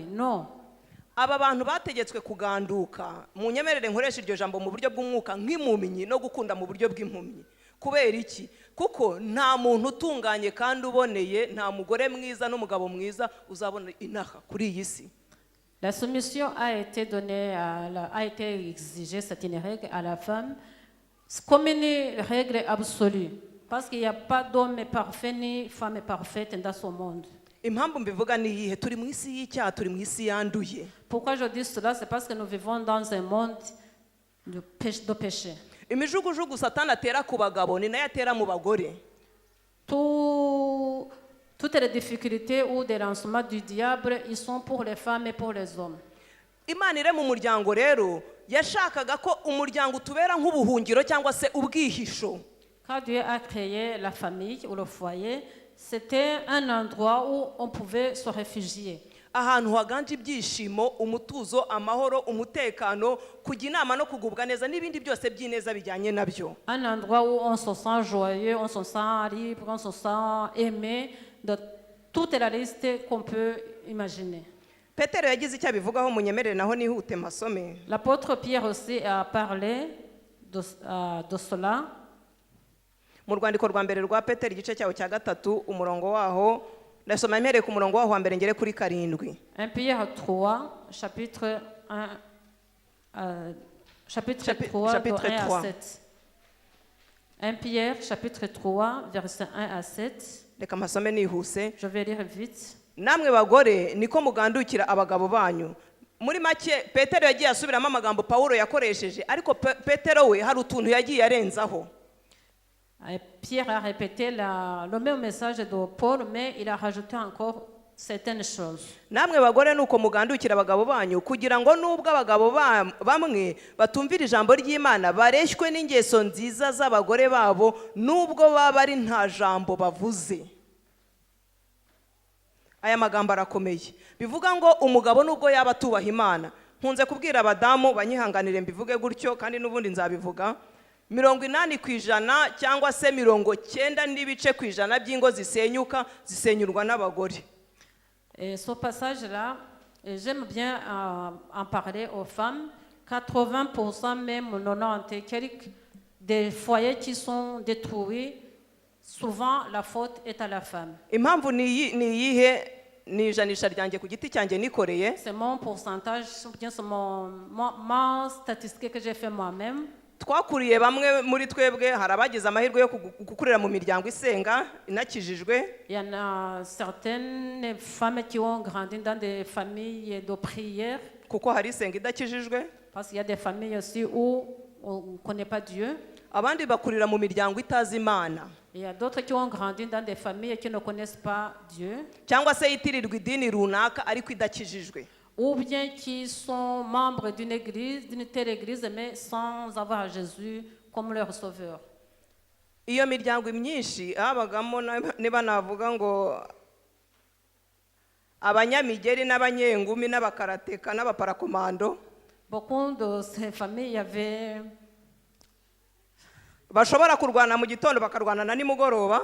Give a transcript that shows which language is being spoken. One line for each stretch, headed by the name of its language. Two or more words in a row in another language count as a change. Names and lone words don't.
French: Non.
Kinyarwanda: Aba bantu bategetswe kuganduka, munyemerere nkoresha iryo jambo mu buryo bw'umwuka nk'impumyi no gukunda mu buryo bw'impumyi. Kubera iki? Kuko nta muntu utunganye kandi uboneye, nta mugore mwiza n'umugabo mwiza uzabona inaha kuri iyi si.
French: La soumission a été donnée a été exigée, c'est une règle à la femme comme une règle absolue, parce qu'il n'y a pas d'homme parfait ni femme parfaite dans ce monde.
Kinyarwanda: Impamvu mbivuga ni iyihe? Turi mu isi y'icyaha, turi mu isi yanduye.
French: Pourquoi je dis cela? C'est parce que nous vivons dans un monde de péché.
Kinyarwanda: Imijugujugu Satani atera ku bagabo ni nayo atera mu bagore.
French: Toutes les difficultés ou des lancements du diable, ils sont pour les femmes et pour les hommes.
Kinyarwanda: Imana ire mu muryango rero yashakaga ko umuryango utubera nk'ubuhungiro cyangwa se ubwihisho.
French: Quand Dieu a créé la famille ou le foyer, c'était un endroit où on pouvait se réfugier.
Kinyarwanda: Ahantu haganje ibyishimo, umutuzo, amahoro, umutekano, kujya inama no kugubwa neza n'ibindi byose by'ineza bijyanye nabyo.
French: Un endroit où on se sent joyeux, on se sent libre, on se sent aimé, de toute la liste qu'on peut imaginer.
Kinyarwanda: Petero yagize icyo abivugaho munyemerere naho nihute masome.
French: L'apôtre Pierre aussi a parlé de cela.
Kinyarwanda: Mu rwandiko rwa mbere rwa Petero igice cyawo cya 3 umurongo waho ndasoma impereye ku murongo waho wa mbere ngere kuri 7.
French: 1 Pierre 3 chapitre 1 chapitre 3 de 1 à 7. 1 Pierre chapitre 3 verset 1 à 7.
Kinyarwanda: Reka masome nihuse.
French: Je vais lire vite.
Kinyarwanda: Namwe bagore niko mugandukira abagabo banyu. Muri make Petero yagiye asubiramo amagambo Paulo yakoresheje, ariko Petero we hari utuntu yagiye arenzaho.
French: Pierre a répété le même message de Paul, mais il a rajouté encore certaines choses.
Kinyarwanda: Namwe bagore nuko mugandukira abagabo banyu kugira ngo nubwo abagabo bamwe batumvira ijambo ry'Imana bareshywe n'ingeso nziza z'abagore babo nubwo baba ari nta jambo bavuze. Aya magambo arakomeye. Bivuga ngo umugabo nubwo yaba tubaha Imana. Nkunze kubwira abadamu banyihanganire mbivuge gutyo kandi n'ubundi nzabivuga. 80% cyangwa se 90 n'ibice kwijana by'ingo zisenyurwa n'abagore.
French: Et ce passage-là, j'aime bien en parler aux femmes. 80% même 90 quelques des foyers qui sont détruits, souvent la faute est à la femme.
Kinyarwanda: Impamvu ni iyihe ni ijanisha ryanjye ku giti cyanjye nikoreye,
French: C'est mon pourcentage, ou bien c'est ma statistique que j'ai fait moi-même.
Kinyarwanda: twakuriye bamwe muri twebwe, hari abagize amahirwe yo gukurira mu miryango isenga inakijijwe.
French: Il y en a certaines femmes qui ont grandi dans des familles de prière,
Kinyarwanda: kuko hari isenga idakijijwe.
French: parce qu'il y a des familles aussi où on ne connaît pas Dieu.
Kinyarwanda: Abandi bakurira mu miryango itazi Imana,
French: Il y a d'autres qui ont grandi dans des familles qui ne connaissent pas Dieu,
Kinyarwanda: cyangwa se yitirirwa idini runaka ariko idakijijwe.
French: ou bien qui sont membres d'une église, d'une telle église, mais sans avoir Jésus comme leur sauveur.
Kinyarwanda: Iyo miryango myinshi habagamo niba navuga ngo abanyamigeri n'abanyengumi n'abakarateka n'abaparakomando,
French: Beaucoup de ces familles, il y avait
Kinyarwanda: bashobora kurwana mu gitondo bakarwana na nimugoroba.